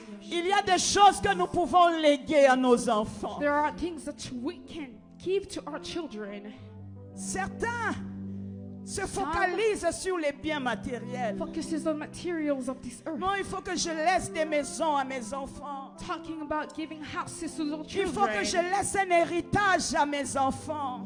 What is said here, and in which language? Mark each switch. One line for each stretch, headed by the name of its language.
French: Il y a des choses que nous pouvons léguer à nos enfants.
English: There are things that we can give to our children.
French: Certains se focalisent sur les biens matériels.
English: Focuses on materials of this earth.
French: Non, il faut que je laisse des maisons à mes enfants.
English: Talking about giving houses to their
French: Il faut que je
English: children.
French: laisse un héritage à mes enfants.